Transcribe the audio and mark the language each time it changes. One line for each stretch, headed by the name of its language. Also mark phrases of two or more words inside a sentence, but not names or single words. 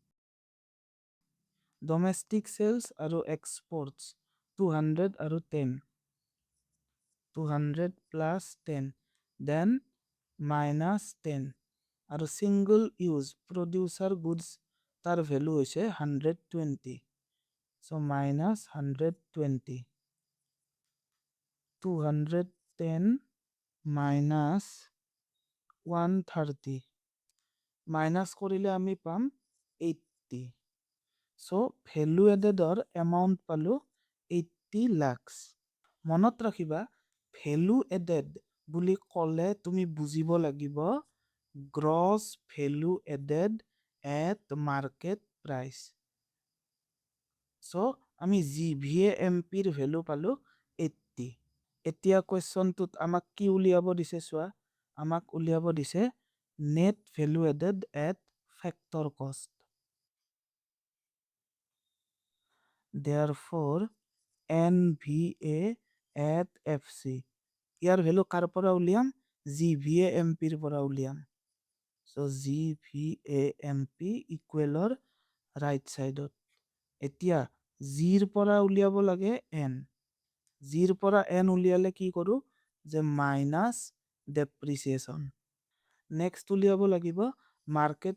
English: domestic sales
Assamese: আৰু এক্সপৰ্টছ 200 আৰু 10, 200 প্লাছ 10, দেন -10 আৰু
English: single use producer goods
Assamese: তাৰ ভেলু হৈছে 120, চ' -120। 210 minus 130 মাইনাছ কৰিলে আমি পাম 80 so
English: value addedৰ amount
Assamese: পালো 80 lakhs মনত ৰাখিবা
English: value added
Assamese: বুলি ক'লে তুমি বুজিব লাগিব
English: gross value added at market price
Assamese: so আমি GVAMP ৰ value পালো 80 এতিয়া কোৱেশ্চনটোত আমাক কি উলিয়াব দিছে চোৱা আমাক উলিয়াব দিছে
English: net value added at factor cost therefore NVA at FC
Assamese: ইয়াৰ ভ্যালু কাৰ পৰা উলিয়াম GVAMP ৰ পৰা উলিয়াম so GVAMP
English: equalৰ right sideত
Assamese: এতিয়া G ৰ পৰা উলিয়াব লাগে N G ৰ পৰা N উলিয়ালে কি কৰো যে
English: minus depreciation next
Assamese: উলিয়াব লাগিব মাৰ্কেট